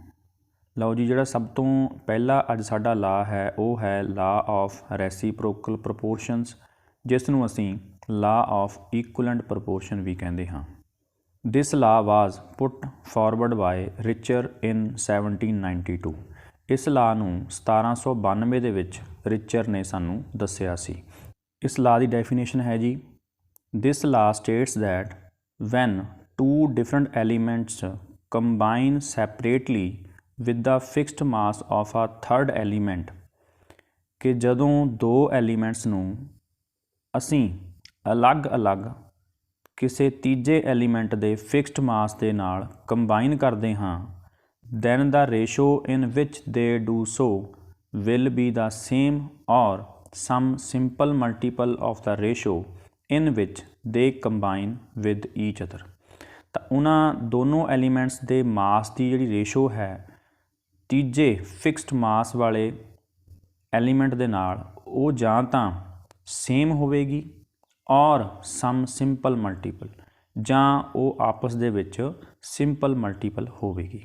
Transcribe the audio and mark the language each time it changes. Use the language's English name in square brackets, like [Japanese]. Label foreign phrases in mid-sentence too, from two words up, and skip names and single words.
[Punjabi] ਲਓ ਜੀ, ਜਿਹੜਾ ਸਭ ਤੋਂ ਪਹਿਲਾ ਅੱਜ ਸਾਡਾ ਲਾ ਹੈ ਉਹ ਹੈ [English] law of reciprocal proportions, [Punjabi] ਜਿਸ ਨੂੰ ਅਸੀਂ [English] law of equivalent proportion [Punjabi] ਵੀ ਕਹਿੰਦੇ ਹਾਂ। [English] this law was put forward by Richter in 1792. [Punjabi] ਇਸ ਲਾ ਨੂੰ 1792 ਦੇ ਵਿੱਚ ਰਿਚਰ ਨੇ ਸਾਨੂੰ ਦੱਸਿਆ ਸੀ। ਇਸ ਲਾ ਦੀ ਡੈਫੀਨੇਸ਼ਨ ਹੈ ਜੀ, [English] this law states that when two different elements combine separately with the fixed mass of a third element, [Punjabi] ਕਿ ਜਦੋਂ 2 ਐਲੀਮੈਂਟਸ ਨੂੰ ਅਸੀਂ ਅਲੱਗ-ਅਲੱਗ ਕਿਸੇ ਤੀਜੇ ਐਲੀਮੈਂਟ ਦੇ [English] fixed mass [Punjabi] ਦੇ ਨਾਲ ਕੰਬਾਈਨ ਕਰਦੇ ਹਾਂ, [English] then the ratio in which they do so will be the same or some simple multiple of the ratio in which they combine with each other। [Punjabi] ਤਾਂ ਉਹਨਾਂ ਦੋਨੋਂ ਐਲੀਮੈਂਟਸ ਦੇ ਮਾਸ ਦੀ ਜਿਹੜੀ ਰੇਸ਼ੋ ਹੈ ਤੀਜੇ [English] fixed mass [Punjabi] ਵਾਲੇ ਐਲੀਮੈਂਟ ਦੇ ਨਾਲ ਉਹ ਜਾਂ ਤਾਂ ਸੇਮ ਹੋਵੇਗੀ ਔਰ [English] some simple multiple, [Punjabi] ਜਾਂ ਉਹ ਆਪਸ ਦੇ ਵਿੱਚ [English] simple multiple [Punjabi] ਹੋਵੇਗੀ।